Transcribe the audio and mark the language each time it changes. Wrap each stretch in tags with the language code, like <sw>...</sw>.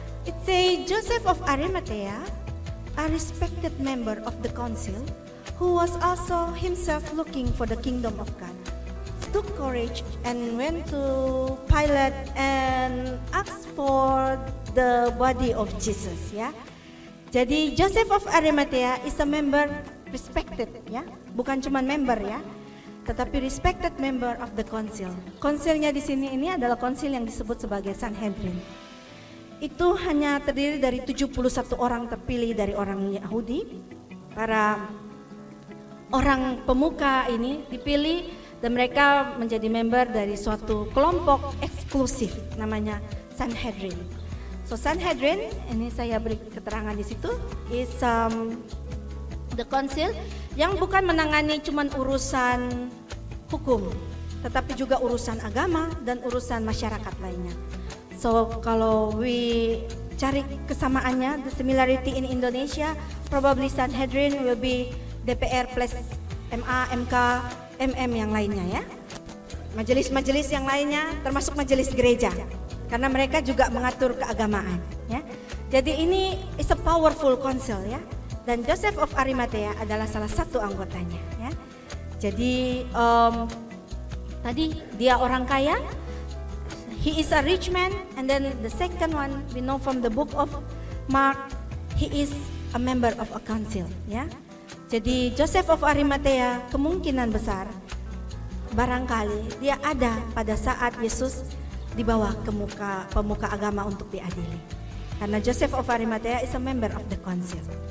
<en>It says Joseph of Arimathea, a respected member of the council, who was also himself looking for the kingdom of God, took courage and went to Pilate and asked for the body of Jesus ya. Jadi Joseph of Arimathea is a member respected ya,</en> <id>bukan cuma member ya, tetapi</id> <en>respected member of the council.</en> <id>Konsilnya di sini ini adalah konsil yang disebut sebagai Sanhedrin. Itu hanya terdiri dari 71 orang terpilih dari orang Yahudi. Para orang pemuka ini dipilih dan mereka menjadi member dari suatu kelompok eksklusif namanya Sanhedrin. So Sanhedrin, ini saya beri keterangan di situ,</id> <en>is the council</en> <id>yang bukan menangani cuma urusan hukum, tetapi juga urusan agama dan urusan masyarakat lainnya.</id> <en>So kalau we</en> <id>cari kesamaannya,</id> <en>the similarity in Indonesia, probably Sanhedrin will be DPR plus MA, MK, MM</en> <id>yang lainnya ya. Majelis-majelis yang lainnya termasuk majelis gereja. Karena mereka juga mengatur keagamaan ya. Jadi ini</id> <en>is a powerful council</en> <id>ya. Dan Joseph of Arimathea adalah salah satu anggotanya ya. Jadi tadi dia orang kaya,</id> <en>he is a rich man, and then the second one we know from the book of Mark, he is a member of a council ya.</en> <id>Jadi Joseph of Arimathea kemungkinan besar barangkali dia ada pada saat Yesus dibawa ke pemuka agama untuk diadili.</id> <en>Karena Joseph of Arimathea is a member of the council.</en>